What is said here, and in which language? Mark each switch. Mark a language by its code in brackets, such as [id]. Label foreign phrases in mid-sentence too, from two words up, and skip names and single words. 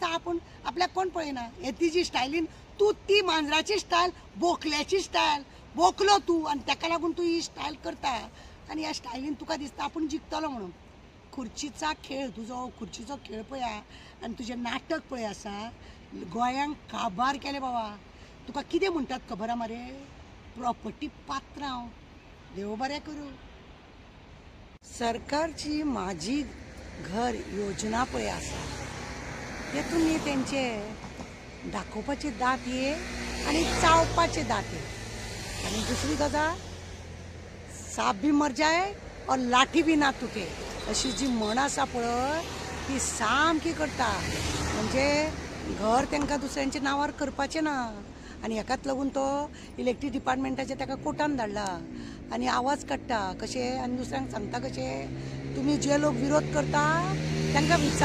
[kok] आपूण आपल्याक कोण पळयना हे तिजी स्टायलीन तूं ती मांजराची स्टायल बोकल्याची स्टायल बोकलो तूं आनी ताका लागून तूं ही स्टायल करता आनी ह्या स्टायलीन तुका दिसता आपूण जिखतलो म्हणून खुर्चीचा खेळ तुजो खुर्चीचो खेळ पळया आनी तुजें नाटक पळय आसा गोंयांक काबार केले बाबा तुका कितें म्हणटात खबर आहा मरे प्रॉपर्टी पात्रांव देव बरें करूं सरकारची माझी घर योजना पळय आसा तेतून न्ही तेंचे दाखोवपाचे दात ये आनी चावपाचे दात ये आनी दुसरी गजाल [hi] साप भी मर जाए और लाठी भी ना तुटे [kok] अशी जी म्हण आसा पळय ती सामकी करता म्हणजे घर तांकां दुसऱ्यांच्या नांवार करपाचें ना आनी हेकाच लागून तो इलेक्ट्रीक डिपार्टमेंटाचे ताका कोर्टान धाडला आनी आवाज काडटा कशें आनी दुसऱ्यांक सांगता कशें तुमी जे लोक विरोध करता तांकां